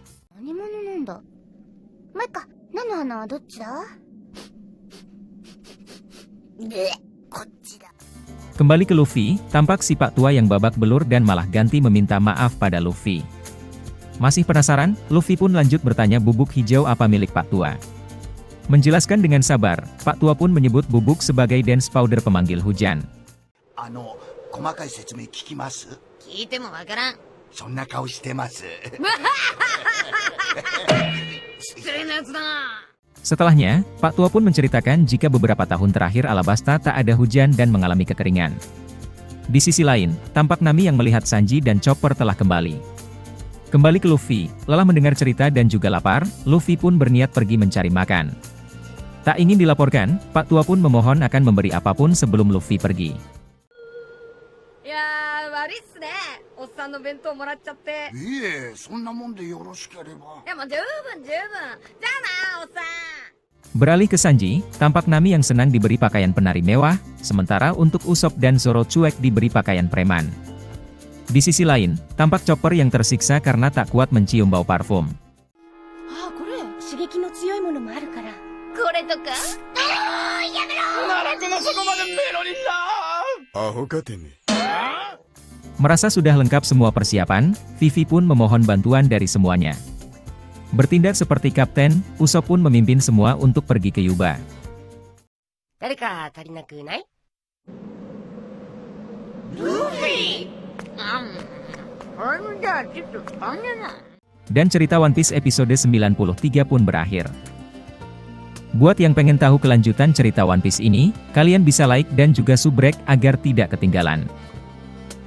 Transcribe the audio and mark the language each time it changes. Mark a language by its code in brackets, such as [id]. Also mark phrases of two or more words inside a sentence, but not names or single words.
[id] Kembali ke Luffy, tampak si Pak Tua yang babak belur dan malah ganti meminta maaf pada Luffy. Masih penasaran, Luffy pun lanjut bertanya bubuk hijau apa milik Pak Tua. Menjelaskan dengan sabar, Pak Tua pun menyebut bubuk sebagai [en] dance powder [id] pemanggil hujan. [ja] 細かい説明聞きます？聞いてもわからん。そんな顔してます。 [id] Setelahnya, Pak Tua pun menceritakan jika beberapa tahun terakhir Alabasta tak ada hujan dan mengalami kekeringan. Di sisi lain, tampak Nami yang melihat Sanji dan Chopper telah kembali. Kembali ke Luffy, lelah mendengar cerita dan juga lapar, Luffy pun berniat pergi mencari makan. Tak ingin dilaporkan, Pak Tua pun memohon akan memberi apapun sebelum Luffy pergi. [ja] いやー、悪いっすね。おっさんの弁当もらっちゃって。いえ、そんなもんでよろしければ。いや、もう十分十分。じゃあな、おっさん。 [id] Beralih ke Sanji, tampak Nami yang senang diberi pakaian penari mewah, sementara untuk Usopp dan Zoro cuek diberi pakaian preman. Di sisi lain, tampak Chopper yang tersiksa karena tak kuat mencium bau parfum. [ja] ああこれ刺激の強いものもあるから。これとかやめろ奈落の底までメロリンだアホかてね [id] Merasa sudah lengkap semua persiapan, Vivi pun memohon bantuan dari semuanya. Bertindak seperti kapten, Usopp pun memimpin semua untuk pergi ke Yuba. [ja] 誰か足りなくない？ [id] Dan cerita One Piece episode 93 pun berakhir. Buat yang pengen tahu kelanjutan cerita One Piece ini, kalian bisa like dan juga subrek agar tidak ketinggalan.